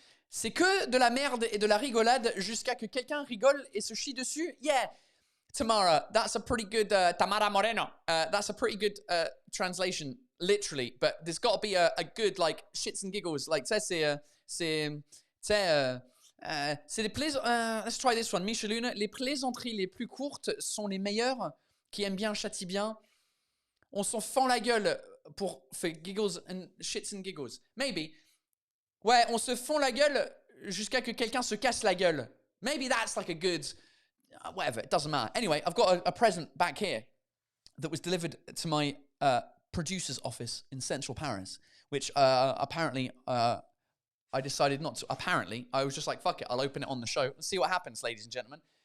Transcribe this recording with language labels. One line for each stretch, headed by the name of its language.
French: C'est que de la merde et de la rigolade jusqu'à que quelqu'un rigole et se chie dessus.
English: Yeah, Tamara, that's a pretty good, Tamara Moreno. That's a pretty good translation, literally. But there's got to be a good, like, shits and giggles. Like,
French: c'est les
English: let's try this one.
French: Michelune, les plaisanteries les plus courtes sont les meilleures. Qui aiment bien châtie bien. On s'en fend la gueule
English: for giggles and shits and giggles. Maybe.
French: Ouais, on se fend la gueule jusqu'à que quelqu'un se casse la gueule.
English: Maybe that's like a good, whatever, it doesn't matter. Anyway, I've got a present back here that was delivered to my producer's office in central Paris, which apparently I decided not to. Apparently, I was just like, fuck it, I'll open it on the show. Let's see what happens, ladies and gentlemen.